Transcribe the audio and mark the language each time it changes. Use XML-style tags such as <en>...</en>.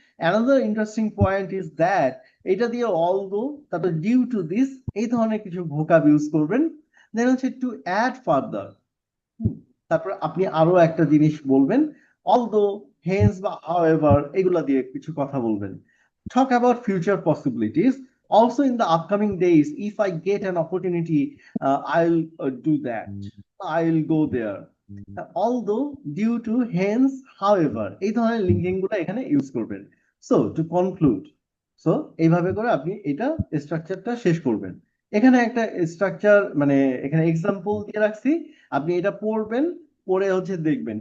<en>another interesting point is that</en> <bn>এটা দিয়ে although, তারপর ডিউ টু দিস, এই ধরনের কিছু ভোকাব ইউজ করবেন। দেন হচ্ছে</bn> <en>to add further,</en> <bn>তারপর আপনি আরো একটা জিনিস বলবেন, অলদো, হেন্স বা হাউএভার, এগুলা দিয়ে কিছু কথা বলবেন।</bn> <en>Talk about future possibilities. Also, in the upcoming days, if I get an opportunity, I'll do that. I'll go there.</en> <bn>Although, due to, hence, however, এই ধরনের লিঙ্কিং গুলো এখানে ইউজ করবেন।</bn> <en>so to conclude,</en> <bn>সো এইভাবে করে আপনি এটা স্ট্রাকচারটা শেষ করবেন। এখানে একটা স্ট্রাকচার মানে এখানে এক্সাম্পল দিয়ে রাখছি, আপনি এটা পড়বেন, পড়ে হচ্ছে দেখবেন।</bn>